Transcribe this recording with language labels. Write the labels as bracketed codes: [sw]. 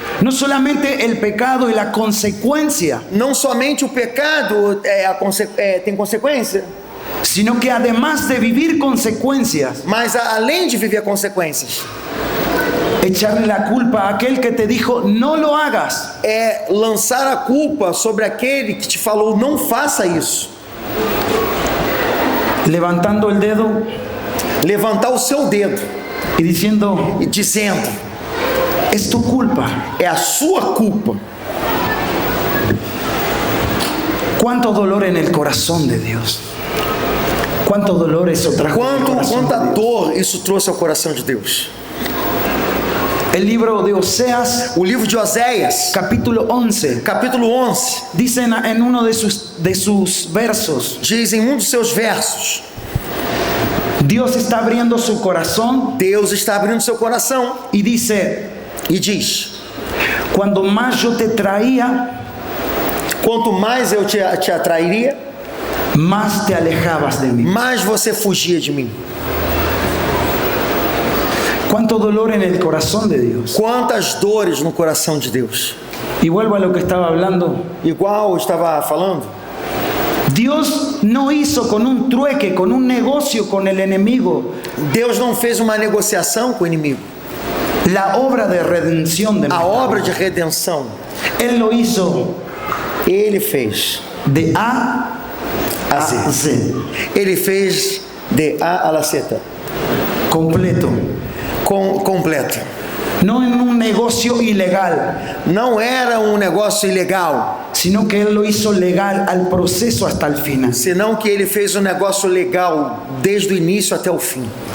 [es] No solamente el pecado y la consecuencia. [pt] Não somente o pecado tem consequência. [es] Sino que además de vivir consecuencias. [pt] Mas além de viver consequências. [es] Echarle la culpa a aquel que te dijo no lo hagas. [pt] É lançar a culpa sobre aquele que te falou não faça isso. [es] Levantando el dedo. [pt] Levantar o seu dedo. E dizendo. [es] Es tu culpa. [pt] É a sua culpa. [es] Cuánto dolor en el corazón de Dios. [pt] Quanto dolor isso trajo. Quanta dor isso trouxe ao coração de Deus. [es] El libro de Oseas, [pt] o livro de Oséias, [es] capítulo 11, [pt] diz [es] en uno de sus versos, [pt] diz em dos seus versos, Deus está abrindo seu coração, Deus está abrindo seu coração, e diz, quando mais eu te traía, quanto mais eu te atrairia, mais [es] te alejabas [pt] de mim, mais você fugia de mim. [es] Quanto dolor en el corazón de Dios. [pt] Quantas dores no coração de Deus. [es] Y vuelvo a lo que estaba hablando. [pt] Igual estava falando. Deus não [es] hizo con un trueque, con un negocio con el enemigo. [pt] Deus não fez uma negociação com o inimigo. [es] La obra de redención de [pt] a obra de redenção. [es] Él lo hizo. [pt] Ele fez. [es] De A a Z. [pt] Ele fez de A a Z. [es] Completo. [pt] Completo. Não em um negócio ilegal. Não era um negócio ilegal. [es] sino que Él lo hizo legal al proceso hasta el final. [pt] Senão que ele fez um negócio legal desde o início até o fim.